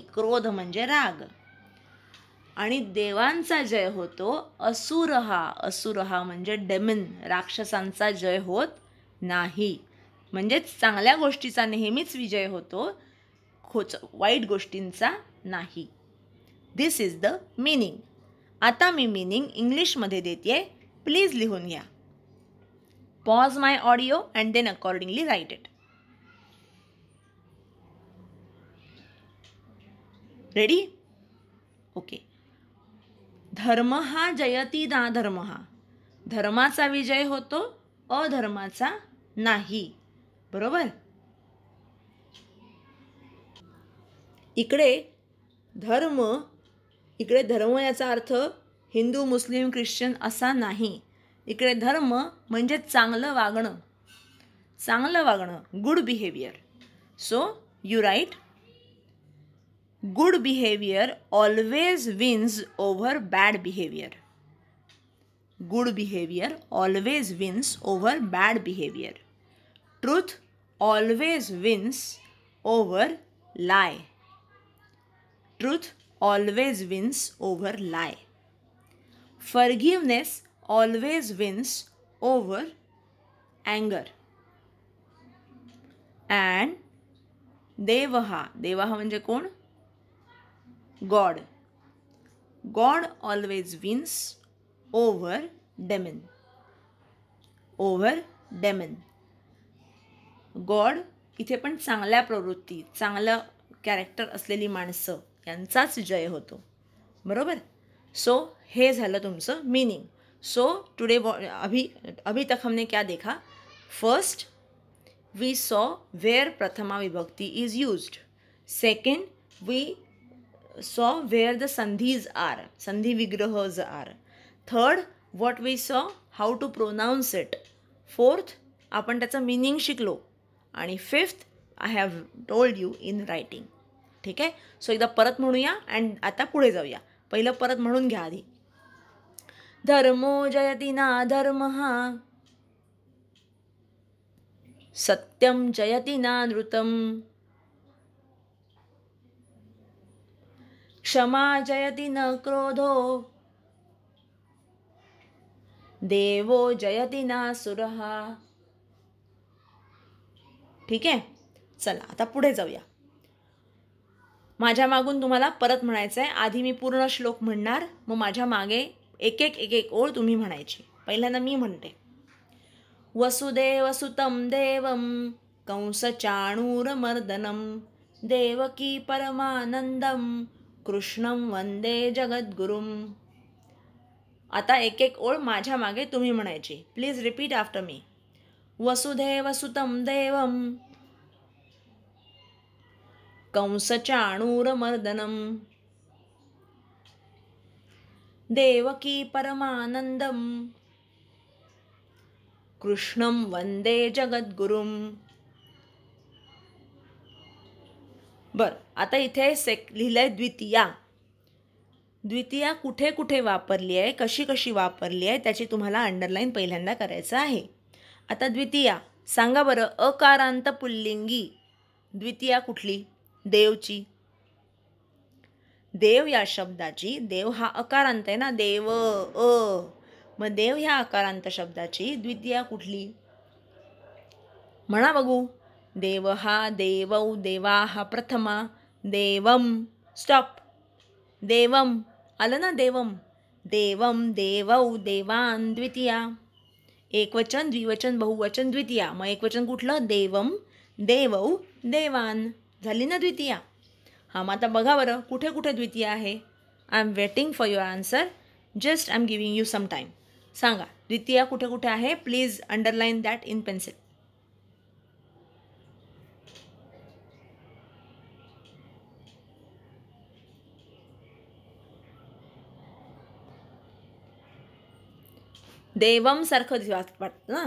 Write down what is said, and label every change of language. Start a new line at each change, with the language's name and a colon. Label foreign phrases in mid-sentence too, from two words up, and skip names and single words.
Marathi: क्रोध म्हणजे राग. आणि देवांचा जय होतो असुरहा. असुरहा म्हणजे डेमन, राक्षसांचा जय होत नाही. म्हणजेच चांगल्या गोष्टीचा नेहमीच विजय होतो, वाईट गोष्टींचा नाही.
English: This is the meaning.
Marathi: आता मी मीनिंग इंग्लिशमध्ये देते. प्लीज लिहून घ्या.
English: Pause my audio and then accordingly write it.
Marathi: रेडी?
Sanskrit: ओके. धर्म हा जयती ना धर्म हा.
Marathi: धर्माचा विजय होतो, अधर्माचा नाही. बरोबर. इकडे धर्म याचा अर्थ हिंदू, मुस्लिम, ख्रिश्चन असा नाही. इकडे धर्म म्हणजे चांगलं वागणं. चांगलं वागणं,
English: Good behavior. So you write, good behavior always wins over bad behavior. Good behavior always wins over bad behavior. Truth always wins over lie. Truth always wins over lie. Forgiveness always wins over anger.
Marathi: And देवहा म्हणजे कोण?
English: God. God always wins over demon. Over demon.
Marathi: God इथे पण चांगल्या प्रवृत्ती, चांगलं कॅरेक्टर असलेली माणसं यांचाच जय होतो. बरोबर. सो हे झालं तुमचं मीनिंग.
English: So today
Hindi: अभी तक हमने क्या देखा?
English: First, we saw where
Sanskrit: प्रथमा विभक्ति
English: is used. Second, we saw where the sandhis are, sandhi vigrahas are. Third, what we saw, how to pronounce it. Fourth,
Marathi: आपण त्याचा मीनिंग शिकलो. आणि
English: Fifth, I have told you in writing.
Marathi: ठीक आहे. सो एकदा परत म्हणूया अँड आता पुढे जाऊया. पहिलं परत म्हणून घ्या आधी.
Sanskrit: धर्मो जयति नाधर्मः, सत्यम जयति नानृतम्, क्षमा जयति न क्रोधो, देवो जयति नासुरः.
Marathi: ठीक आहे. चला आता पुढे जाऊया. माझ्या मागून तुम्हाला परत म्हणायचं आहे. आधी मी पूर्ण श्लोक म्हणणार, मग माझ्या मागे एक एक ओळ तुम्ही म्हणायची. पहिल्यांदा मी म्हणते.
Sanskrit: वसुदेवसुतं देवं कंसचाणूरमर्दनं देवकी परमानंदं कृष्णं वंदे जगद्गुरुं.
Marathi: आता एक ओळ माझ्या मागे तुम्ही म्हणायची.
English: Please repeat after me.
Sanskrit: वसुदेवसुतं देवं कंसचाणूरमर्दनं देवकी परमानंदं कृष्णं वंदे जगद्गुरुं.
Marathi: बर, आता इथे लिहिलंय द्वितीया. द्वितीया कुठे कुठे वापरली आहे, कशी कशी वापरली आहे, त्याची तुम्हाला अंडरलाईन पहिल्यांदा करायचं आहे. आता द्वितीया सांगा बरं. अकारांत पुल्लिंगी द्वितीया कुठली? देवची. देव या शब्दाची, देव हा अकारांत आहे ना, देव मग देव ह्या अकारांत शब्दाची द्वितीया कुठली? म्हणा बघू. देव हा, देवौ, देवा हा प्रथमा, देवम. स्टॉप. देवम आलं ना. देवम, देवम, देवौ, देवान द्वितीया. एकवचन, द्विवचन, बहुवचन द्वितीया. मग एकवचन कुठलं? देवम, देवौ, देवान. झाली ना द्वितीया. हां, मग आता बघा बरं कुठे कुठे द्वितीया आहे.
English: I am waiting for your answer. Just I am giving you some time.
Marathi: सांगा द्वितीया कुठे कुठे आहे.
English: Please underline that in pencil.
Marathi: देवम सारखं वाटतं ना.